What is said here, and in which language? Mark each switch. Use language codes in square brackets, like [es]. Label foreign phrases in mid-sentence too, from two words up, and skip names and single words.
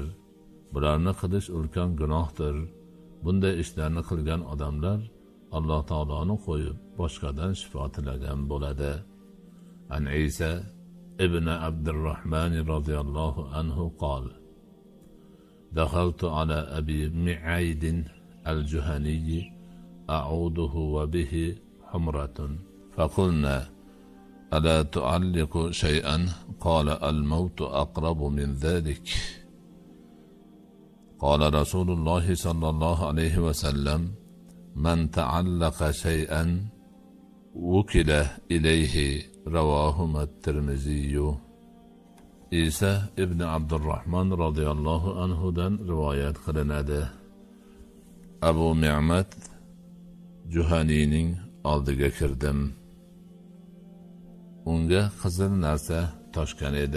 [uz] Bularni qilish ulkan gunohdir. Bunday ishlarni qilgan odamlar Alloh taoloni qo'yib boshqadan shifo tilagan bo'ladi. [ar] عن عيسى بن عبد الرحمن رضي الله عنه قال دخلت على أبي معيد الجهني أعوده وبه حمرة فقلنا ألا تعلق شيئا قال الموت أقرب من ذلك. قال رسول الله صلى الله عليه وسلم من تعلق شيئا وكل إليه. رواهما الترمذي. [uz] İsa ibn Abdurrahman radhiyallohu anhudan rivoyat qilinadi. Abu Mu'ayd Juhanining oldiga kirdim. Unga qizil narsa toshgan edi.